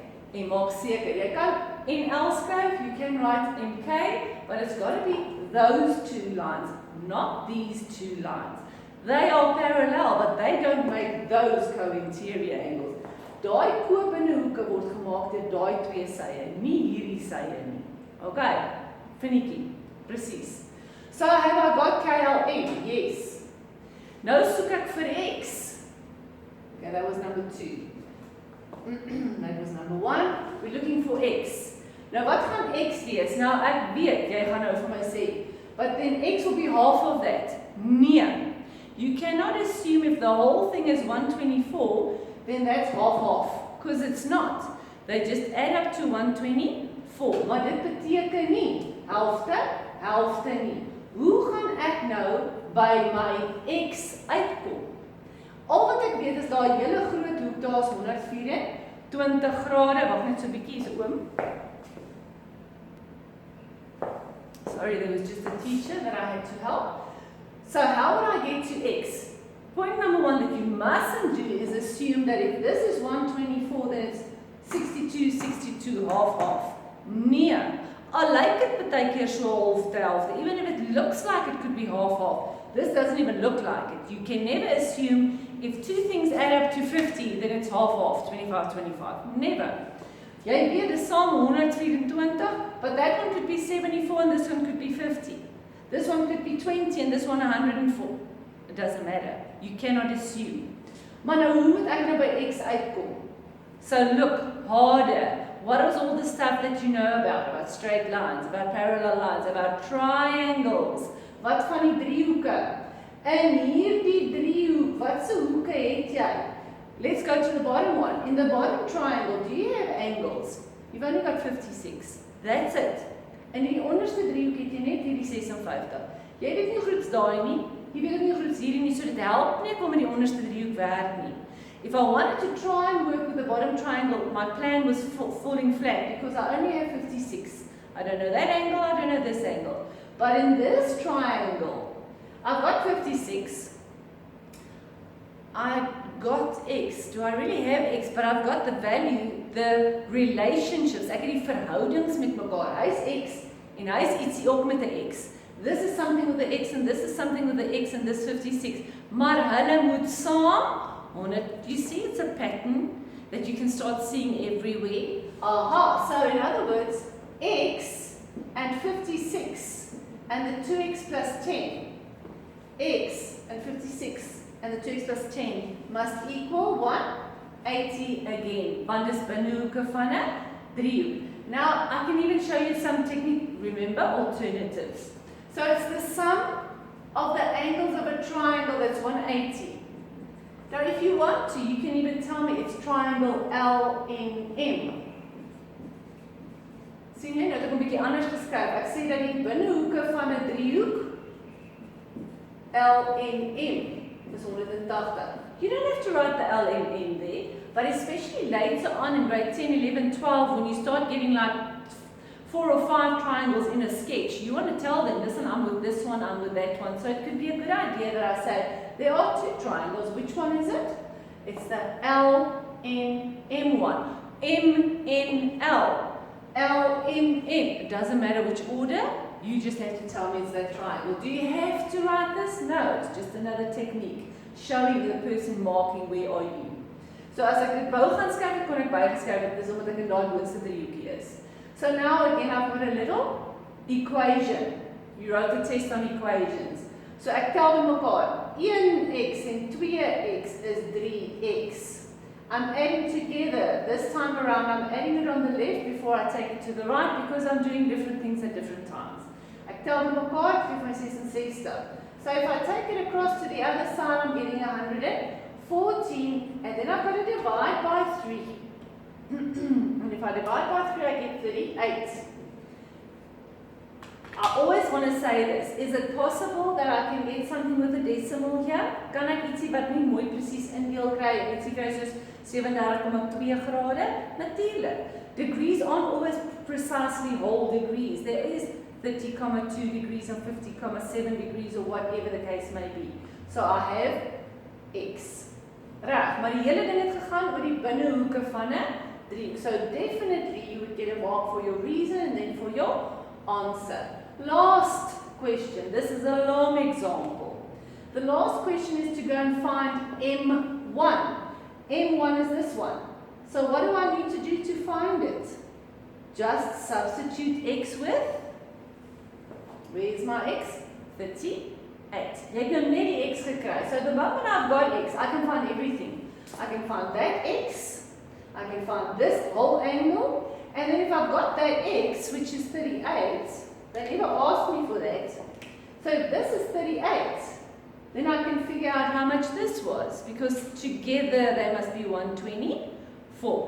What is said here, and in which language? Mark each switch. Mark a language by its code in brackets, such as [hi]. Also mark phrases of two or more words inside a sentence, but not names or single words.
[af] En maak seker, jy kan NL skryf, [en] you can write MK, but it's got to be those two lines, not these two lines. They are parallel, but they don't make those co-interior angles. [af] Daai ko binne hoeke word gemaak deur daai twee sye, nie hierdie sye nie. [en] Okay, finicky, presies. So have I got KLM? Yes. [af] Nou soek ek vir X. [en] Okay, that was number 2. That was number 1. We're looking for X. [af] Nou wat gaan X wees? Nou ek weet, jy gaan nou vir my sê, [en] but then X will be half of that. [af] Nee. [en] You cannot assume if the whole thing is 124, then that's half, because it's not. They just add up to 124. [af] Maar dit beteken nie helfte nie. Hoe gaan ek nou by my X uitkom? Al wat ek weet is daai hele groot hoek daar is 124 grade. Wag net so 'n bietjie so oom. [en] Sorry, there was just a teacher that I had to help. So how would I get to X? Point number 1 that you mustn't do is assume that if this is 124, then it's 62, half. [af] Nee. Al lyk dit baie keer so half. [en] Even if it looks like it could be half. This doesn't even look like it. You can never assume if two things add up to 50, then it's half, 25. Never. [af] Jy weet dis saam 124, [en] but that one could be 74 and this one could be 50. This one could be 20 and this one 104. It doesn't matter. You cannot assume. [af] Maar nou hoe moet ek nou by X uitkom? [en] So look harder. What is all the stuff that you know about straight lines, about parallel lines, about triangles? [af] Wat van die driehoeke? In hierdie driehoek, watse hoeke het jy? [en] Let's go to the bottom one. In the bottom triangle, do you have angles? You've only got 56. That's it. [af] In die onderste driehoek het jy net hierdie 56. Jy weet nie groets daai nie. Jy weet nie groets hierdie nie, so dit help nie om in die onderste driehoek werk nie. [en] If I wanted to try and work with the bottom triangle, my plan was falling flat because I only have 56. I don't know that angle, I don't know this angle. But in this triangle, I've got 56. I've got X. Do I really have X? But I've got the value, the relationships. [af] Ek het die verhoudings met mekaar. Hy's X En hy is ietsie ook met 'n X. [en] This is something with the X and this is something with the X and this 56. [af] Maar hulle moet saam 100. [en] You see it's a pattern that you can start seeing everywhere. Aha, so in other words, X and 56 and the 2X plus 10. X and 56 and the 2X plus 10 must equal 180 again. [af] Want dis binnehoeke van 'n driehoek. [en] Now, I can even show you some technique, remember, alternatives. So it's the sum of the angles of a triangle that's 180. Now, if you want to, you can even tell me it's triangle LNM. [af] Sien jy, nou het ek 'n bietjie anders geskryf. Ek sê dat die binnehoeke van 'n driehoek LNM is 180. [en] You don't have to write the LNM there, but especially later on in grade 10, 11, 12, when you start getting like 4 or 5 triangles in a sketch, you want to tell them, listen, I'm with this one, I'm with that one. So it could be a good idea that I say, there are 2 triangles. Which one is it? It's the LNM one. MNL. LMN. It doesn't matter which order. You just have to tell me it's that triangle. Do you have to write this? No, it's just another technique. Showing the person marking where are you. [af] So as ek dit wou gaan skryf, kon ek bygeskryf het, dis omdat ek in daai boonste driehoekie is. [en] So now again I've got a little equation. You wrote the test on equations. [af] So ek tel by mekaar. 1x en 2x is 3x. [en] I'm adding together. This time around I'm adding it on the left before I take it to the right because I'm doing different things at different times. [af] Ek tel by mekaar, 2 van 6 en 60. [en] So if I take it across to the other side, I'm getting 114, and then I've got to divide by 3. And if I divide by 3, I get 38. I always want to say this. Is it possible that I can get something with a decimal here? [af] Kan ek ietsie wat nie mooi presies indeel kry, ietsie kry soos 37,2 grade? Natuurlik. [en] Degrees aren't always precisely whole degrees. There is 30,2 degrees or 50,7 degrees or whatever the case may be. So I have X. [af] Reg, maar die hele ding het gegaan oor die binnehoeke van 'n driehoek. [en] So definitely you would get a mark for your reason and then for your answer. Last question. This is a long example. The last question is to go and find M1. M1 is this one. So what do I need to do to find it? Just substitute X with, where's my X? 38. [af] Jy het nou net die X gekry. [en] So the moment I've got X, I can find everything. I can find that X, I can find this whole angle, and then if I've got that X, which is 38, they never asked me for that. So if this is 38, then I can figure out how much this was, because together they must be 124.